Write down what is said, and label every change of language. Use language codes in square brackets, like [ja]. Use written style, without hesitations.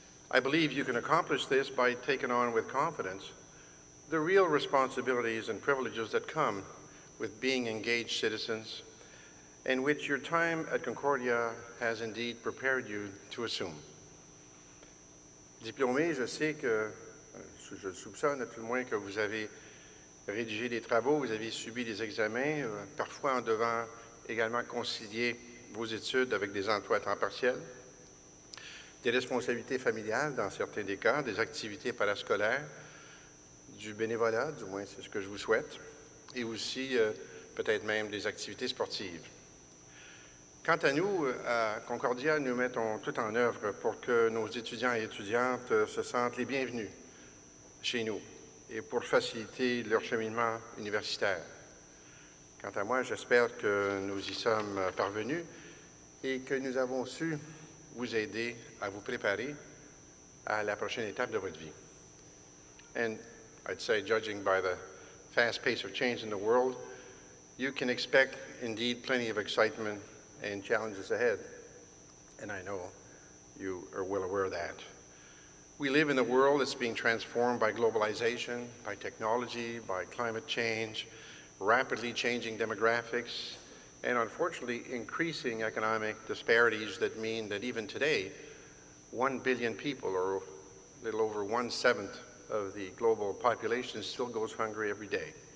[en] I believe you can accomplish this by taking on with confidence the real responsibilities and privileges that come with being engaged citizens, and which your time at Concordia has indeed prepared you to assume. [fr] Diplômé, je sais que, je soupçonne à tout le moins que vous avez rédigé des travaux, vous avez subi des examens, parfois en devant également concilier vos études avec des emplois à temps partiel, des responsabilités familiales dans certains des cas, des activités parascolaires, du bénévolat, du moins c'est ce que je vous souhaite, et aussi peut-être même des activités sportives. Quant à nous, à Concordia, nous mettons tout en œuvre pour que nos étudiants et étudiantes se sentent les bienvenus chez nous et pour faciliter leur cheminement universitaire. Quant à moi, j'espère que nous y sommes parvenus et que nous avons su vous aider à vous préparer à la prochaine étape de votre vie. [en] And I'd say, judging by the fast pace of change in the world, you can expect indeed plenty of excitement and challenges ahead, and I know you are well aware of that. We live in a world that's being transformed by globalization, by technology, by climate change, rapidly changing demographics, and unfortunately increasing economic disparities that mean that even today, 1 billion people, or a little over 1/7 of the global population, still goes hungry every day.